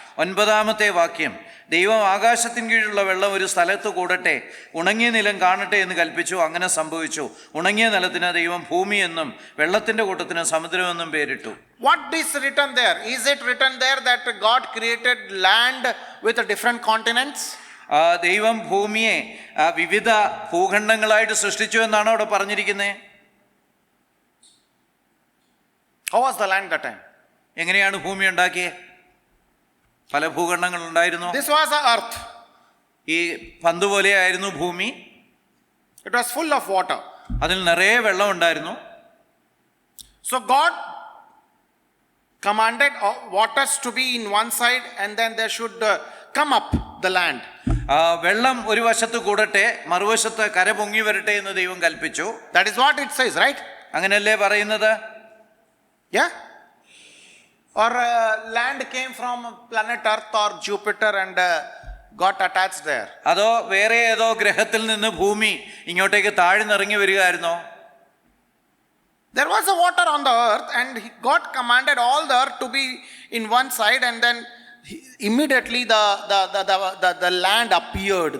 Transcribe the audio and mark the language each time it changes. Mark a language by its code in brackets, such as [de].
[ml] 9-ാമത്തെ വാക്യം, ദൈവം ആകാശത്തിന് കീഴിലുള്ള വെള്ളം ഒരു സ്ഥലത്ത് കൂടട്ടെ, ഉണങ്ങിയ നിലം കാണട്ടെ എന്ന് കൽപ്പിച്ചു. അങ്ങനെ സംഭവിച്ചു. ഉണങ്ങിയ നിലത്തിന് ദൈവം ഭൂമി എന്നും വെള്ളത്തിന്റെ കൂട്ടത്തിന് സമുദ്രമെന്നും പേരിട്ടു. [en] What is written there? Is it written there that God created land with different continents? [ml] ദൈവം ഭൂമിയെ വിവിധ ഭൂഖണ്ഡങ്ങളായിട്ട് സൃഷ്ടിച്ചു എന്നാണ് അവിടെ പറഞ്ഞിരിക്കുന്നത്. [en] How was the land that time? [ml] എങ്ങനെയാണ് ഭൂമി ഉണ്ടാക്കിയത്? പല ഭൂഖണ്ഡങ്ങൾ ഉണ്ടായിരുന്നു. [en] This was the earth. [ml] ഈ പന്ത് പോലെയായിരുന്നു ഭൂമി. [en] It was full of water. [ml] അതിൽ നിറയെ വെള്ളം ഉണ്ടായിരുന്നു. [en] So God commanded waters to be in one side and then there should come up the land. [ml] വെള്ളം ഒരു വശത്ത് കൂടട്ടെ, മറുവശത്ത് കര പൊങ്ങി വരട്ടെ എന്ന് ദൈവം കൽപ്പിച്ചു. [en] That is what it says, right? [ml] അങ്ങനെയല്ലേ പറയുന്നത്? [en] Yeah? Or land came from planet Earth or Jupiter and got attached there. [ml] അതോ വേറെ ഏതോ ഗ്രഹത്തിൽ നിന്ന് ഭൂമി ഇങ്ങോട്ടേക്ക് താഴ്ന്നിറങ്ങി വരികയായിരുന്നോ? [en] There was a water on the earth and God commanded all the earth to be in one side, and then immediately the land appeared.